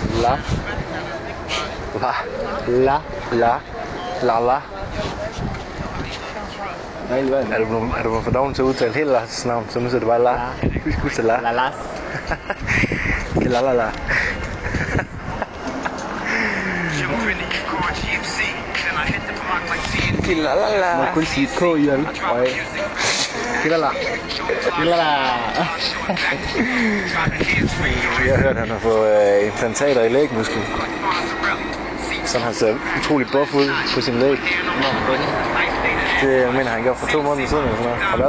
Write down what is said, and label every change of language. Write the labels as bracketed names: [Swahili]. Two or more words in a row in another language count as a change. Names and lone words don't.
[Danish] La. La. La. La. La. Er du blevet for doven til at udtale hele Lars' navn, så nu er det bare La. Husk det La. La Las. La la la. La la la. Man kun sige K i den. La. Jeg har hørt, at han har fået implantater i lægmusklen. Så han ser utrolig buff ud på sin læg. Det mener han gjorde for 2 måneder siden eller sådan noget.